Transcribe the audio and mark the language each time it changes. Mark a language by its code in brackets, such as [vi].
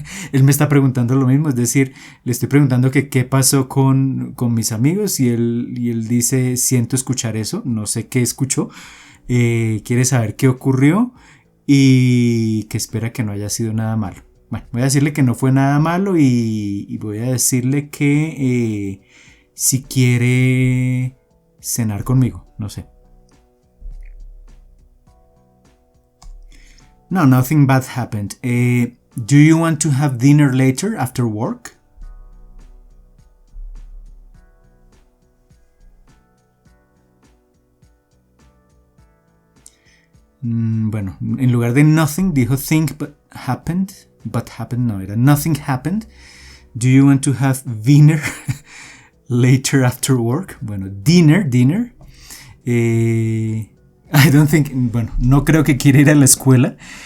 [es] Él me está preguntando lo mismo, es decir, le estoy preguntando que qué pasó con mis amigos y él dice, siento escuchar eso, no sé qué escuchó, quiere saber qué ocurrió y que espera que no haya sido nada malo. Bueno, voy a decirle que no fue nada malo y voy a decirle que si quiere cenar conmigo, no sé. [en] No, nothing bad happened. Do you want to have dinner later after work? [es] Bueno, en lugar de [en] nothing [es] dijo [en] think but happened no, [es] era [en] nothing happened. Do you want to have dinner later after work? [es] Bueno, dinner. [en] I don't think, [es] bueno, no creo que quiera ir a la escuela.